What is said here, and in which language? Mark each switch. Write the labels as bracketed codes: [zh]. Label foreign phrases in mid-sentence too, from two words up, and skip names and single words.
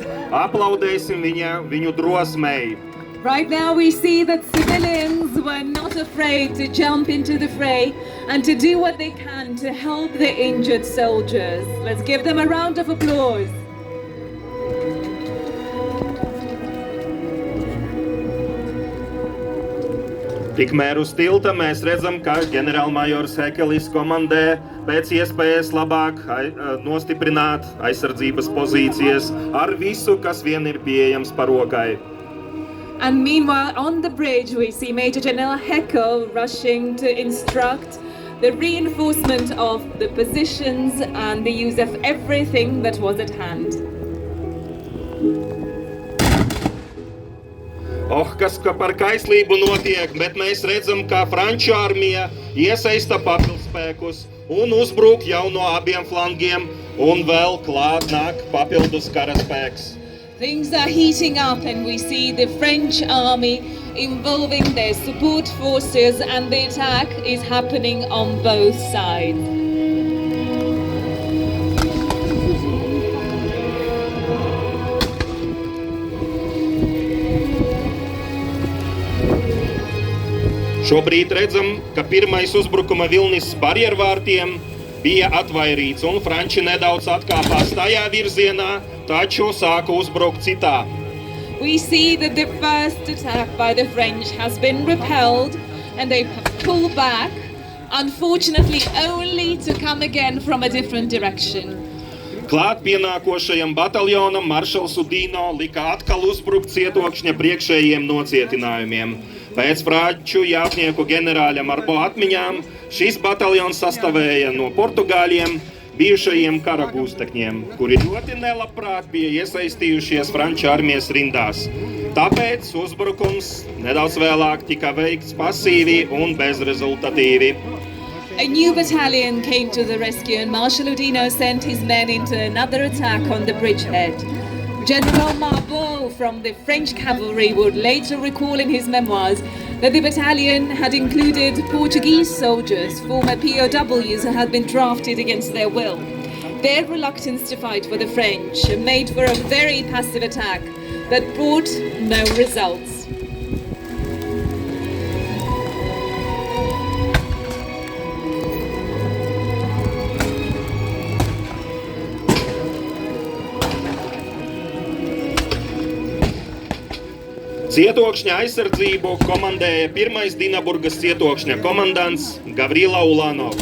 [lv] Aplaudēsim viņu drosmei. [en] Right now we see that civilians were not afraid to jump into the fray and to do what they can to help the injured soldiers. Let's give them a round of applause. [lv] Tikmēr uz tilta mēs redzam, ka ģenerālmajors Hekelis komandē pēc iespējas labāk nostiprināt aizsardzības pozīcijas ar visu, kas vien ir pieejams par rokai. [en] And meanwhile, on the bridge, we see Major General Heckel rushing to instruct the reinforcement of the positions and the use of everything that was at hand. [lv] Kas par kaislību notiek, bet mēs redzam, ka Franču armija iesaista papildspēkus un uzbruk jau no abiem flangiem, un vēl klāt nāk papildus karaspēks. [en] Things are heating up and we see the French army involving their support forces, and the attack is happening on both sides. [lv] Šobrīd redzam, ka pirmais uzbrukuma vilnis barjervārtiem bija atvairīts, un franči nedaudz atkāpās tajā virzienā, taču sāka uzbrukt citā. [en] We see that the first attack by the French has been repelled and they pull back, unfortunately only to come again from a different direction. [lv] Klāt pienākošajam bataljonam maršals Udino lika atkal uzbrukt Cietokšņa priekšējiem nocietinājumiem. Pēc franču jātnieku ģenerāļa Marbo atmiņām šis bataljons sastāvēja no portugāļiem, bijušajiem kara gūstekņiem, kuri ļoti nelabprāt bija iesaistījušies franču armijas rindās. Tāpēc uzbrukums nedaudz vēlāk tika veikts pasīvi un bezrezultatīvi. [en] A new battalion came to the rescue and Marshal Udino sent his men into another attack on the bridgehead. General Marbot from the French cavalry would later recall in his memoirs that the battalion had included Portuguese soldiers, former POWs who had been drafted against their will. Their reluctance to fight for the French made for a very passive attack that brought no results. [lv] Cietokšņa aizsardzību komandēja pirmais Dinaburgas cietokšņa komandants Gavrila Ulanovs.